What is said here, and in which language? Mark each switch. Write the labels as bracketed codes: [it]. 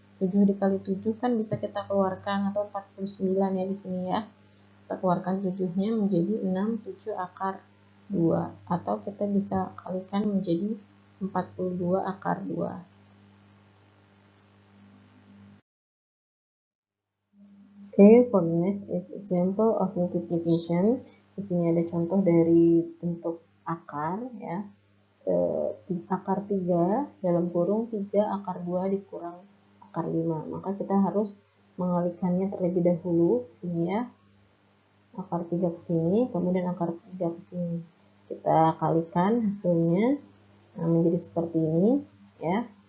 [id] 7 dikali 7 kan bisa kita keluarkan, atau 49 ya di sini ya. Kita keluarkan 7-nya menjadi 6, 7 akar 2. Atau kita bisa kalikan menjadi 42 akar 2. [en] Okay, for the next is example of multiplication. [id] Di sini ada contoh dari bentuk akar ya. Akar 3 dalam kurung 3 akar 2 dikurang akar 5. Maka kita harus mengalihkannya terlebih dahulu sini ya. Akar 3 ke sini, kemudian akar 3 ke sini. Kita kalikan hasilnya menjadi seperti ini ya.